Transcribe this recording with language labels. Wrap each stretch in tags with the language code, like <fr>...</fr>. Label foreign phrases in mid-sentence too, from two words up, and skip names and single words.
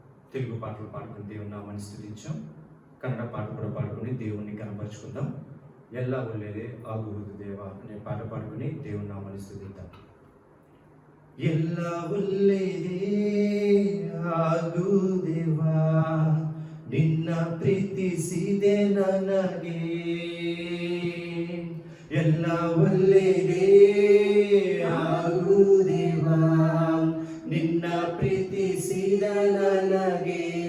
<te>తెలుగు పాటలు పాడుకుని దేవుని నామాన్ని స్తుతించాం. కన్నడ పాట కూడా పాడుకుని దేవుణ్ణి కనపరుచుకుందాం.</te> <kn>ಎಲ್ಲ ಒಳ್ಳೆಯದೇ ಆಗುವುದು ದೇವ</kn> <te>ಅనే పాట పాడుకుని దేవుని నామాన్ని స్తుతిద్దాం.</te> <kn>ಎಲ್ಲ ಒಳ್ಳೆಯದೇ ಆಗು ದೇವಾ, ನಿನ್ನ ಪ್ರೀತಿಸಿದೆ ನನಗೆ. ಎಲ್ಲ ಒಳ್ಳೆಯದೇ ಆಗು ದೇವಾ, ನಿನ್ನ ಪ್ರೀತಿಸಿದ ನನಗೆ.</kn>